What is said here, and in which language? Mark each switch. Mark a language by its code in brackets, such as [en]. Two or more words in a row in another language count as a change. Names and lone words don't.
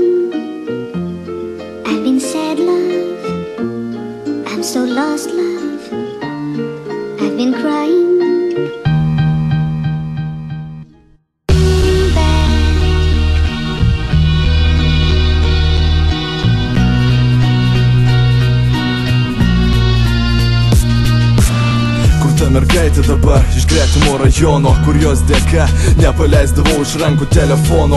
[en] I've been sad, love, I'm so lost, love, I've been crying. [lt] Mergaitė dabar iš gretimo rajono, kur jos dėka nepaleisdavau iš rankų telefono.